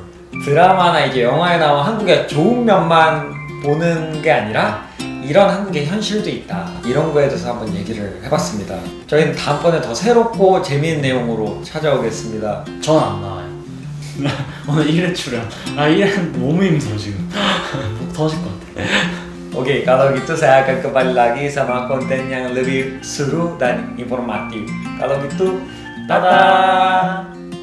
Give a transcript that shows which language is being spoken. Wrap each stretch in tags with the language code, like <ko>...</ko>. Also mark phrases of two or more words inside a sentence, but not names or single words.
<ko>드라마나 이제 영화에 나온 한국의 좋은 면만 보는 게 아니라 이런 한국의 현실도 있다. 이런 거에 대해서 한번 얘기를 해봤습니다. 저희는 다음번에 더 새롭고 재미있는 내용으로 찾아오겠습니다. 전 안 나와요. 오늘 1회 출연. 1회 너무 힘들어 지금. 목 터질 것 같아.</ko> <id>Oke, kalau gitu saya akan kembali lagi sama konten yang lebih seru dan informatif. Kalau gitu, dadah!</id>